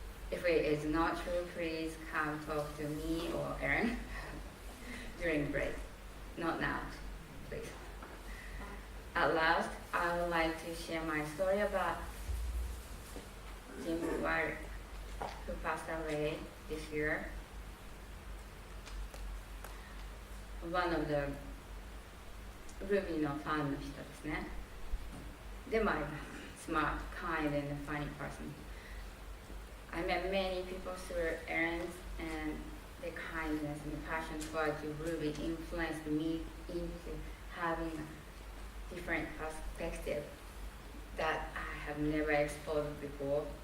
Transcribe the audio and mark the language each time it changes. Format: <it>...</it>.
<en>If it is not true, please come talk to me or Aaron during break. Not now, please. At last, I would like to share my story about Jim White, who passed away this year. One of the Ruby</en> <ja>のファンの人ですね。でもあります。</ja> <en>Smart, kind, and funny person. I met many people through Aaron's, and their kindness and passion towards Ruby influenced me into having a different perspective that I have never explored before.</en>